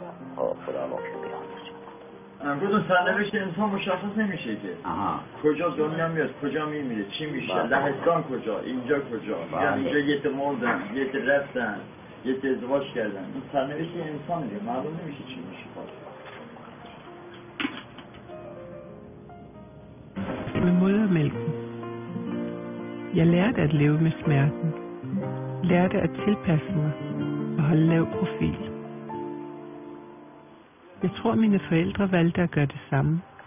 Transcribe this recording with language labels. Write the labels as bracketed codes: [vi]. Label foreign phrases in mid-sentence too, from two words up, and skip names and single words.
[fa] خدا بخشه بیامرز. امروز سرنوشت انسان مشخص نمیشه که. کجا دنیا میاد، کجا میمیره، چی میشه، لهستان کجا، اینجا کجا. یعنی اینجا یه ته مردن، یه ته رفتن، یه ته ازدواج کردن. این سرنوشت انسان دیگه معلوم نمیشه چی میشه. [da] Men modermælken. Jeg lærte at leve med smerten. Lærte at tilpasse mig og holde lav profil. Jeg tror, mine forældre valgte at gøre det samme.